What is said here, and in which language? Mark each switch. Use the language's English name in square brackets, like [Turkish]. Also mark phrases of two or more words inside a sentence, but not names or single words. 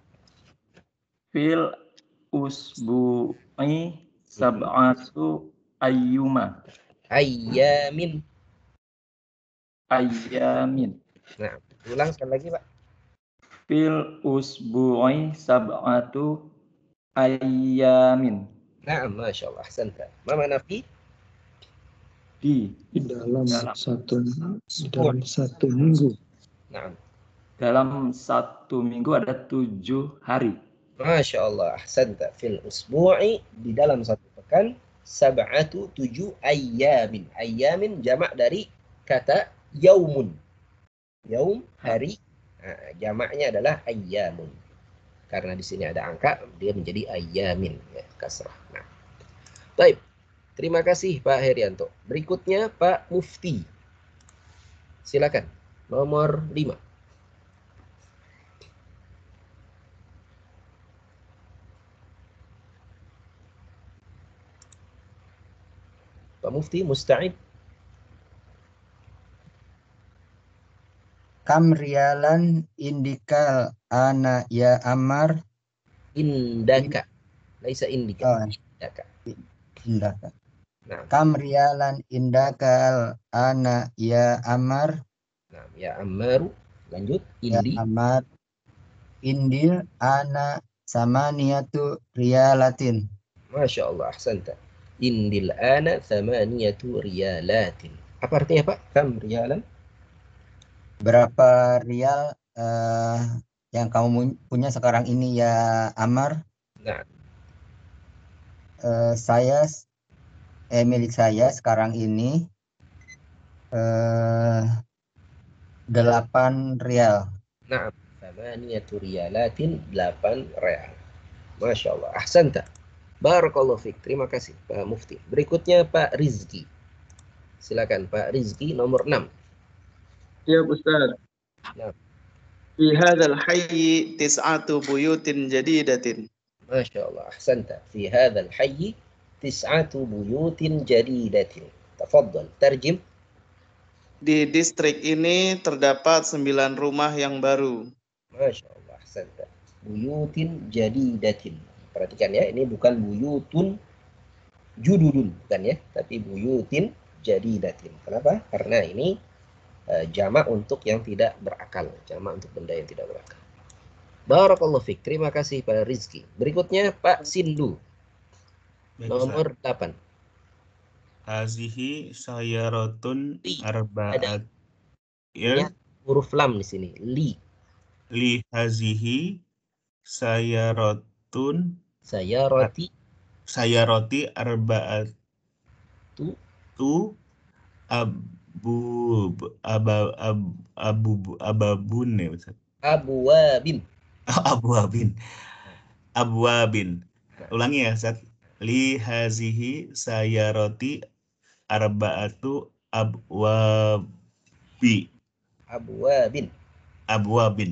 [Arabic] في الأسبوع سبعة أيام ayyamin. ayyamin. [Indonesian] Nah, ulang sekali lagi, Pak. [Arabic] في الأسبوع سبعة أيام. Nah, ما شاء الله. أحسنت. ما معنى في? [Indonesian] Di dalam satu [Arabic] Usbu'. [Indonesian] minggu. Nah, dalam 1 minggu ada 7 hari. [Arabic] ما شاء الله. أحسنت. في الأسبوع, [Indonesian] di dalam satu pekan, [Arabic] سبعة 7 أيام. [Indonesian] Ayyamin jamak dari kata yaumun. Yaum, hari. Nah, jamaknya adalah ayyamun. Karena di sini ada angka, dia menjadi ayyamin, ya, kasrah. Nah, baik. Terima kasih Pak Herianto. Berikutnya Pak Mufti. Silakan. Nomor 5. Pak Mufti, [Arabic] musta'id? كم ريالا عندك الآن يا عمار. عندك. ليس عندكِ. [Indonesian] Oh, [Arabic] Indaka. indaka. [Indonesian] Nah, [Arabic] كم ريالا عندك الآن يا عمار. [Indonesian] nah, [Arabic] يا عمارُ. [Indonesian] Lanjut. [Arabic] Ya Indi. Ammar. عندي الآن ثمانية ريالات. ما شاء الله. أحسنت. عندي الآن ثمانية ريالات. [Indonesian] Apa artinya Pak? [Arabic] كم ريالا? [Indonesian] Berapa rial yang kamu punya sekarang ini ya Ammar? Nah, Milik saya sekarang ini 8 rial. nah. [Arabic] ثمانية ريالات، 8 ريال. ما شاء الله. أحسنت. بارك الله فيك. [Indonesian] Terima kasih Pak Mufti. Berikutnya Pak Rizki. Silakan Pak Rizki nomor 6. Ya Ustaz. Nah. [Arabic] في هذا الحي تسعة بيوت جديدة. ما شاء الله. أحسنت. في هذا الحي تسعة بيوت جديدة. [Indonesian] Tafadhal. Terjem. Di distrik ini terdapat 9 rumah yang baru. [Arabic] ما شاء الله. أحسنت. بيوت جديدة. [Indonesian] Perhatikan ya, ini bukan [Arabic] بيوت جدد, [Indonesian] bukan ya, tapi [Arabic] بيوت جديدة. [Indonesian] Kenapa? Karena ini jamak untuk yang tidak berakal, jamak untuk benda yang tidak berakal. [Arabic] بارك الله فيك. [Indonesian] Terima kasih Pak Rizki. Berikutnya Pak Sindu. Nomor 8. [Arabic] هذه سيارة [Indonesian] Ada [Arabic] arba'at. Ya, [Indonesian] huruf lam di sini. [Arabic] لهذه سيارة السيارة أربعة تُ أبابٌ يا أستاذ. Abwabin. [Indonesian] Abwabin. Ulangi ya Ustaz. [Arabic] لهذه السيارة أربعة أبواب.